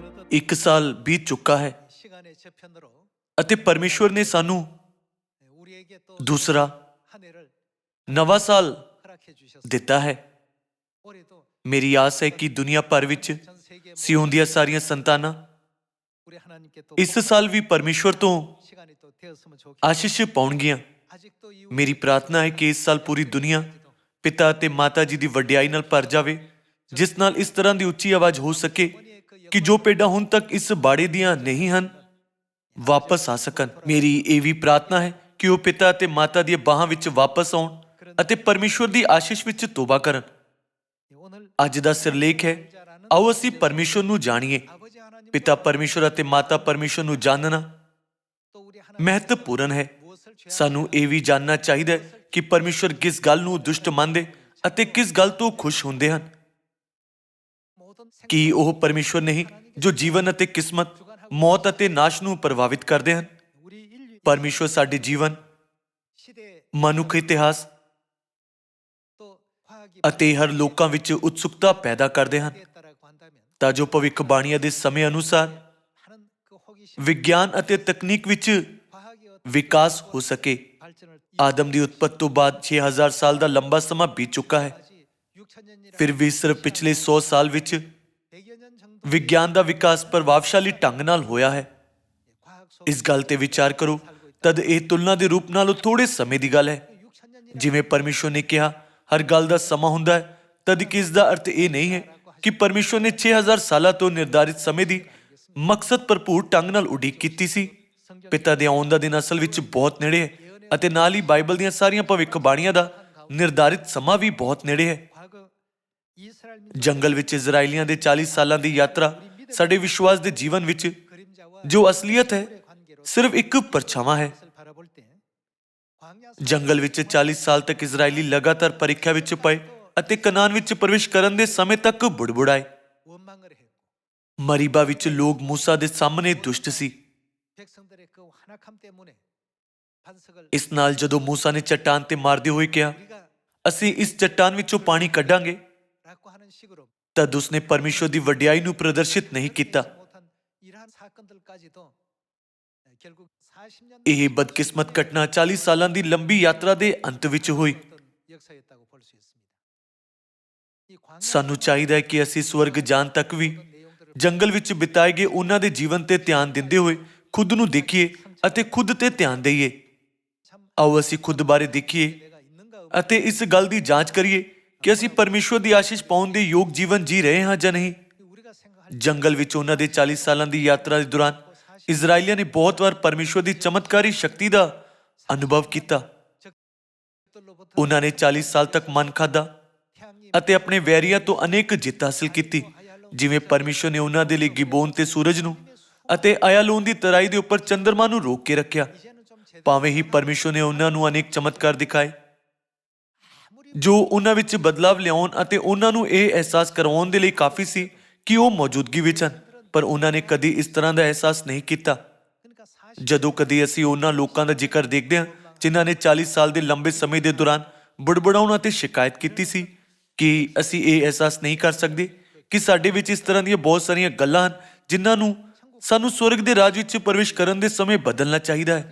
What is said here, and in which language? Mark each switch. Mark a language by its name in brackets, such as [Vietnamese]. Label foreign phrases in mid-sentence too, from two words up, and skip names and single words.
[Punjabi] 1 ਸਾਲ ਬੀਤ ਚੁੱਕਾ ਹੈ [Korean] 시간의 저편으로 [Punjabi] ਅਤੇ ਪਰਮੇਸ਼ਵਰ ਨੇ ਸਾਨੂੰ [Korean] 우리에게 또 [Punjabi] ਦੂਸਰਾ [Korean] 한 해를 [Punjabi] ਨਵਾਂ ਸਾਲ [Korean] 허락해 주셨습니다. [Punjabi] ਦਿੱਤਾ ਹੈ। [Korean] 올해도 [Punjabi] ਮੇਰੀ ਆਸ ਹੈ ਕਿ ਦੁਨੀਆ ਭਰ ਵਿੱਚ [Korean] 전 세계 [Punjabi] ਸਿਓਨ ਦੀਆਂ ਸਾਰੀਆਂ ਸੰਤਾਨਾਂ [Korean] 우리 하나님께 또 [Punjabi] ਇਸ ਸਾਲ ਵੀ ਪਰਮੇਸ਼ਵਰ ਤੋਂ [Korean] 시간이 또 되었으면 좋겠습니다. [Punjabi] ਆਸ਼ੀਸ਼ ਪਾਉਣਗੀਆਂ। [Korean] 아직도 이 [Punjabi] ਮੇਰੀ ਪ੍ਰਾਰਥਨਾ ਹੈ ਕਿ ਇਸ ਸਾਲ ਪੂਰੀ ਦੁਨੀਆ ਪਿਤਾ ਅਤੇ ਮਾਤਾ ਜੀ ਦੀ ਵਡਿਆਈ ਨਾਲ ਭਰ ਜਾਵੇ, ਜਿਸ ਨਾਲ ਇਸ ਤਰ੍ਹਾਂ ਦੀ ਉੱਚੀ ਆਵਾਜ਼ ਹੋ ਸਕੇ ਕਿ ਜੋ ਭੇਡਾਂ ਹੁਣ ਤੱਕ ਇਸ ਬਾੜੇ ਦੀਆਂ ਨਹੀਂ ਹਨ ਵਾਪਸ ਆ ਸਕਣ। ਮੇਰੀ ਇਹ ਵੀ ਪ੍ਰਾਰਥਨਾ ਹੈ ਕਿ ਉਹ ਪਿਤਾ ਅਤੇ ਮਾਤਾ ਦੀਆਂ ਬਾਹਾਂ ਵਿੱਚ ਵਾਪਸ ਆਉਣ ਅਤੇ ਪਰਮੇਸ਼ਵਰ ਦੀ ਆਸ਼ੀਸ਼ ਵਿੱਚ ਤੋਬਾ ਕਰਨ। [Korean] 오늘 [Punjabi] ਅੱਜ ਦਾ ਸਿਰਲੇਖ ਹੈ, ਆਓ ਅਸੀਂ ਪਰਮੇਸ਼ਵਰ ਨੂੰ ਜਾਣੀਏ। [Korean] 아버지 하나님 [Punjabi] ਪਿਤਾ ਪਰਮੇਸ਼ਵਰ ਅਤੇ ਮਾਤਾ ਪਰਮੇਸ਼ਵਰ ਨੂੰ ਜਾਣਨਾ [Korean] 또 우리 하나님 [Punjabi] ਮਹੱਤਵਪੂਰਨ ਹੈ। [Korean] 무엇을 죄 [Punjabi] ਸਾਨੂੰ ਇਹ ਵੀ ਜਾਣਨਾ ਚਾਹੀਦਾ ਹੈ ਕਿ ਪਰਮੇਸ਼ਵਰ ਕਿਸ ਗੱਲ ਨੂੰ ਦੁਸ਼ਟ ਮੰਨਦੇ ਅਤੇ ਕਿਸ ਗੱਲ ਤੋਂ ਖੁਸ਼ ਹੁੰਦੇ ਹਨ। [Korean] 모든 생 [Punjabi] ਕੀ ਉਹ ਪਰਮੇਸ਼ਵਰ ਨਹੀਂ ਜੋ ਜੀਵਨ ਅਤੇ ਕਿਸਮਤ, ਮੌਤ ਅਤੇ ਨਾਸ਼ ਨੂੰ ਪ੍ਰਭਾਵਿਤ ਕਰਦੇ ਹਨ? [Korean] 우리 인류 [Punjabi] ਪਰਮੇਸ਼ਵਰ ਸਾਡੇ ਜੀਵਨ, [Korean] 시대 [Punjabi] ਮਨੁੱਖ ਇਤਿਹਾਸ [Korean] 또 과학이 [Punjabi] ਅਤੇ ਹਰ ਲੋਕਾਂ ਵਿੱਚ ਉਤਸੁਕਤਾ ਪੈਦਾ ਕਰਦੇ ਹਨ [Korean] 발전했다라고 한다면 [Punjabi] ਤਾਂ ਜੋ ਭਵਿੱਖਬਾਣੀਆਂ ਦੇ ਸਮੇਂ ਅਨੁਸਾਰ [Korean] 하는 그 호기심 [Punjabi] ਵਿਗਿਆਨ ਅਤੇ ਤਕਨੀਕ ਵਿੱਚ [Korean] 과학이 어떤 [Punjabi] ਵਿਕਾਸ ਹੋ ਸਕੇ। [Korean] 발전을 [Punjabi] ਆਦਮ ਦੀ ਉਤਪਤ ਤੋਂ ਬਾਅਦ 6000 ਸਾਲ ਦਾ ਲੰਬਾ ਸਮਾਂ ਬੀਤ ਚੁੱਕਾ ਹੈ। [Korean] 이까지 6천년이라 [Punjabi] ਫਿਰ ਵੀ ਸਿਰਫ ਪਿਛਲੇ 100 ਸਾਲ ਵਿੱਚ [Korean] 100여 년 정도 [Punjabi] ਵਿਗਿਆਨ ਦਾ ਵਿਕਾਸ ਪ੍ਰਭਾਵਸ਼ਾਲੀ ਢੰਗ ਨਾਲ ਹੋਇਆ ਹੈ। [Korean] 과학 속 [Punjabi] ਇਸ ਗੱਲ ਤੇ ਵਿਚਾਰ ਕਰੋ, ਤਦ ਇਹ ਤੁਲਨਾ ਦੇ ਰੂਪ ਨਾਲੋਂ ਥੋੜੇ ਸਮੇਂ ਦੀ ਗੱਲ ਹੈ। [Korean] 6천년이라 [Punjabi] ਜਿਵੇਂ ਪਰਮੇਸ਼ਵਰ ਨੇ ਕਿਹਾ ਹਰ ਗੱਲ ਦਾ ਸਮਾਂ ਹੁੰਦਾ ਹੈ, ਤਦ ਕਿ ਇਸ ਦਾ ਅਰਥ ਇਹ ਨਹੀਂ ਹੈ ਕਿ ਪਰਮੇਸ਼ਵਰ ਨੇ 6000 ਸਾਲਾਂ ਤੋਂ ਨਿਰਧਾਰਿਤ ਸਮੇਂ ਦੀ ਮਕਸਦ ਭਰਪੂਰ ਢੰਗ ਨਾਲ ਉਡੀਕ ਕੀਤੀ ਸੀ। ਪਿਤਾ ਦੇ ਆਉਣ ਦਾ ਦਿਨ ਅਸਲ ਵਿੱਚ ਬਹੁਤ ਨੇੜੇ ਹੈ ਅਤੇ ਨਾਲ ਹੀ ਬਾਈਬਲ ਦੀਆਂ ਸਾਰੀਆਂ ਭਵਿੱਖਬਾਣੀਆਂ ਦਾ ਨਿਰਧਾਰਿਤ ਸਮਾਂ ਵੀ ਬਹੁਤ ਨੇੜੇ ਹੈ। [Korean] 과거 이스라엘 민족 [Punjabi] ਜੰਗਲ ਵਿੱਚ ਇਜ਼ਰਾਈਲੀਆਂ ਦੇ 40 ਸਾਲਾਂ ਦੀ ਯਾਤਰਾ ਸਾਡੇ ਵਿਸ਼ਵਾਸ ਦੇ ਜੀਵਨ ਵਿੱਚ [Korean] 그림자와 [Punjabi] ਜੋ ਅਸਲੀਅਤ ਹੈ [Korean] 관계로 [Punjabi] ਸਿਰਫ ਇੱਕ ਪਰਛਾਵਾਂ ਹੈ। [Korean] 것을 바라볼 때 광야 [Punjabi] ਜੰਗਲ ਵਿੱਚ 40 ਸਾਲ ਤੱਕ ਇਜ਼ਰਾਈਲੀ ਲਗਾਤਾਰ ਪ੍ਰੀਖਿਆ ਵਿੱਚ ਪਏ ਅਤੇ ਕਨਾਨ ਵਿੱਚ ਪ੍ਰਵੇਸ਼ ਕਰਨ ਦੇ ਸਮੇਂ ਤੱਕ ਬੁੜਬੁੜਾਏ। [Korean] 원망을 했고 [Punjabi] ਮਰੀਬਾ ਵਿੱਚ ਲੋਕ ਮੂਸਾ ਦੇ ਸਾਹਮਣੇ ਦੁਸ਼ਟ ਸੀ। [Korean] 백성들의 그 환악함 때문에 반석을 [Punjabi] ਇਸ ਨਾਲ ਜਦੋਂ ਮੂਸਾ ਨੇ ਚੱਟਾਨ ਤੇ ਮਾਰਦੇ ਹੋਏ ਕਿਹਾ [Korean] 우리가 [Punjabi] ਅਸੀਂ ਇਸ ਚੱਟਾਨ ਵਿੱਚੋਂ ਪਾਣੀ ਕੱਢਾਂਗੇ, [Korean] 라고 하는 식으로 [Punjabi] ਤਦ ਉਸਨੇ ਪਰਮੇਸ਼ਵਰ ਦੀ ਵਡਿਆਈ ਨੂੰ ਪ੍ਰਦਰਸ਼ਿਤ ਨਹੀਂ ਕੀਤਾ। [Korean] 못한 이러한 사건들까지도 결국 40년 [Punjabi] ਇਹ ਬਦਕਿਸਮਤ ਘਟਨਾ 40 ਸਾਲਾਂ ਦੀ ਲੰਬੀ ਯਾਤਰਾ ਦੇ ਅੰਤ ਵਿੱਚ ਹੋਈ। [Korean] 역사였다고 볼 수 있습니다. 이 광야 [Punjabi] ਸਾਨੂੰ ਚਾਹੀਦਾ ਹੈ ਕਿ ਅਸੀਂ ਸਵਰਗ ਜਾਣ ਤੱਕ ਵੀ [Korean] 내용들을 [Punjabi] ਜੰਗਲ ਵਿੱਚ ਬਿਤਾਏ ਗਏ ਉਹਨਾਂ ਦੇ ਜੀਵਨ ਤੇ ਧਿਆਨ ਦਿੰਦੇ ਹੋਏ ਖੁਦ ਨੂੰ ਦੇਖੀਏ ਅਤੇ ਖੁਦ ਤੇ ਧਿਆਨ ਦੇਈਏ। [Korean] 참 [Punjabi] ਆਓ ਅਸੀਂ ਖੁਦ ਬਾਰੇ ਦੇਖੀਏ [Korean] 내가 있는가 [Punjabi] ਅਤੇ ਇਸ ਗੱਲ ਦੀ ਜਾਂਚ ਕਰੀਏ ਕਿ ਅਸੀਂ ਪਰਮੇਸ਼ਵਰ ਦੀ ਆਸ਼ੀਸ਼ ਪਾਉਣ ਦੇ ਯੋਗ ਜੀਵਨ ਜੀ ਰਹੇ ਹਾਂ ਜਾਂ ਨਹੀਂ। [Korean] 우리가 생각할 [Punjabi] ਜੰਗਲ ਵਿੱਚ ਉਹਨਾਂ ਦੇ 40 ਸਾਲਾਂ ਦੀ ਯਾਤਰਾ ਦੇ ਦੌਰਾਨ ਇਜ਼ਰਾਈਲੀਆਂ ਨੇ ਬਹੁਤ ਵਾਰ ਪਰਮੇਸ਼ਵਰ ਦੀ ਚਮਤਕਾਰੀ ਸ਼ਕਤੀ ਦਾ ਅਨੁਭਵ ਕੀਤਾ। [Korean] 것들로부터 [Punjabi] ਉਹਨਾਂ ਨੇ 40 ਸਾਲ ਤੱਕ ਮਨ ਖਾਧਾ [Korean] 태양이 [Punjabi] ਅਤੇ ਆਪਣੇ ਵੈਰੀਆਂ ਤੋਂ ਅਨੇਕ ਜਿੱਤ ਹਾਸਲ ਕੀਤੀ। ਜਿਵੇਂ ਪਰਮੇਸ਼ਵਰ ਨੇ ਉਹਨਾਂ ਦੇ ਲਈ ਗਿਬੋਨ ਤੇ ਸੂਰਜ ਨੂੰ ਅਤੇ ਅਯਾਲੋਨ ਦੀ ਤਰਾਈ ਦੇ ਉੱਪਰ ਚੰਦਰਮਾ ਨੂੰ ਰੋਕ ਕੇ ਰੱਖਿਆ। [Korean] 이제는 좀 제대로 [Punjabi] ਭਾਵੇਂ ਹੀ ਪਰਮੇਸ਼ਵਰ ਨੇ ਉਹਨਾਂ ਨੂੰ ਅਨੇਕ ਚਮਤਕਾਰ ਦਿਖਾਏ [Korean] 아무리 [Punjabi] ਜੋ ਉਹਨਾਂ ਵਿੱਚ ਬਦਲਾਵ ਲਿਆਉਣ ਅਤੇ ਉਹਨਾਂ ਨੂੰ ਇਹ ਅਹਿਸਾਸ ਕਰਵਾਉਣ ਦੇ ਲਈ ਕਾਫੀ ਸੀ ਕਿ ਉਹ ਮੌਜੂਦਗੀ ਵਿੱਚ ਹਨ, ਪਰ ਉਹਨਾਂ ਨੇ ਕਦੀ ਇਸ ਤਰ੍ਹਾਂ ਦਾ ਅਹਿਸਾਸ ਨਹੀਂ ਕੀਤਾ। [Korean] 그러니까 40 [Punjabi] ਜਦੋਂ ਕਦੀ ਅਸੀਂ ਉਹਨਾਂ ਲੋਕਾਂ ਦਾ ਜ਼ਿਕਰ ਦੇਖਦੇ ਹਾਂ ਜਿਨ੍ਹਾਂ ਨੇ 40 ਸਾਲ ਦੇ ਲੰਬੇ ਸਮੇਂ ਦੇ ਦੌਰਾਨ ਬੁੜਬੁੜਾਉਣ ਅਤੇ ਸ਼ਿਕਾਇਤ ਕੀਤੀ ਸੀ, ਕਿ ਅਸੀਂ ਇਹ ਅਹਿਸਾਸ ਨਹੀਂ ਕਰ ਸਕਦੇ ਕਿ ਸਾਡੇ ਵਿੱਚ ਇਸ ਤਰ੍ਹਾਂ ਦੀਆਂ ਬਹੁਤ ਸਾਰੀਆਂ ਗੱਲਾਂ ਹਨ ਜਿਨ੍ਹਾਂ ਨੂੰ ਸਾਨੂੰ ਸਵਰਗ ਦੇ ਰਾਜ ਵਿੱਚ ਪ੍ਰਵੇਸ਼ ਕਰਨ ਦੇ ਸਮੇਂ ਬਦਲਣਾ ਚਾਹੀਦਾ ਹੈ।